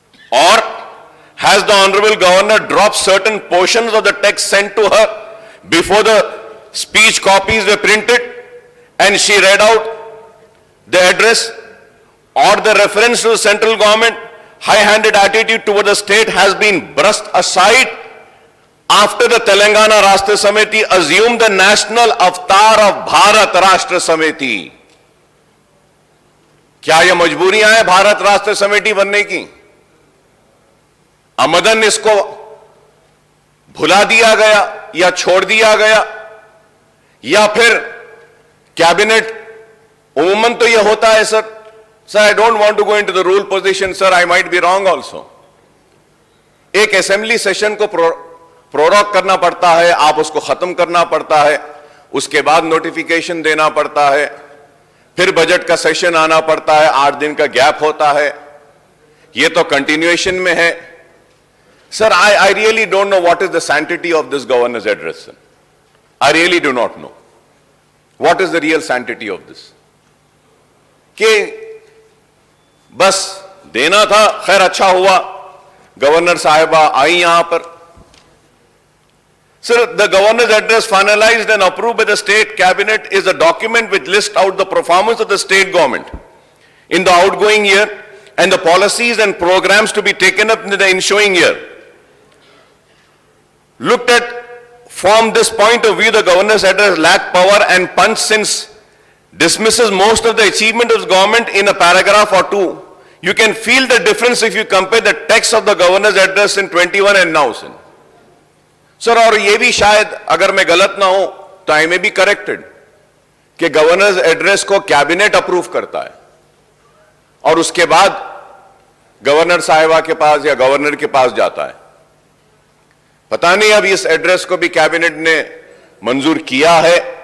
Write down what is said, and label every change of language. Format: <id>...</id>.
<en>Or has the Honorable Governor dropped certain portions of the text sent to her before the speech copies were printed and she read out the address? Or the reference to the central government high-handed attitude toward the state has been brushed aside after the Telangana Rashtra Samiti assumed the national avatar of Bharat Rashtra Samiti?</en> <hi>क्या ये मजबूरियां हैं भारत राष्ट्र समिति बनने की? आमदन इसको भुला दिया गया या छोड़ दिया गया, या फिर कैबिनेट उमूमन तो ये होता है sir.</hi> <en>Sir, I don't want to go into the rule position, sir. I might be wrong also.</en> <hi>एक असेंबली सेशन को प्रोरोग करना पड़ता है, आप उसको खत्म करना पड़ता है, उसके बाद नोटिफिकेशन देना पड़ता है, फिर बजट का सेशन आना पड़ता है, 8 दिन का गैप होता है, ये तो कंटिन्यूएशन में है.</hi> <en>Sir, I really don't know what is the sanctity of this governor's address, sir. I really do not know. What is the real sanctity of this?</en> <hi>कि बस देना था, खैर अच्छा हुआ गवर्नर साहिबा आई यहां पर.</hi> <en>Sir, the governor's address finalized and approved by the state cabinet is a document which lists out the performance of the state government in the outgoing year and the policies and programs to be taken up in the ensuing year. Looked at from this point of view, the governor's address lacked power and punch since dismisses most of the achievement of the government in a paragraph or two. You can feel the difference if you compare the text of the governor's address in 21 and now.</en> <hi>Sir, और ये भी शायद अगर मैं गलत ना हूं तो</hi> <en>I may be corrected</en> <hi>कि गवर्नर्स एड्रेस को कैबिनेट अप्रूव करता है और उसके बाद गवर्नर साहिबा के पास या गवर्नर के पास जाता है. पता नहीं अब इस एड्रेस को भी कैबिनेट ने मंजूर किया है.</hi>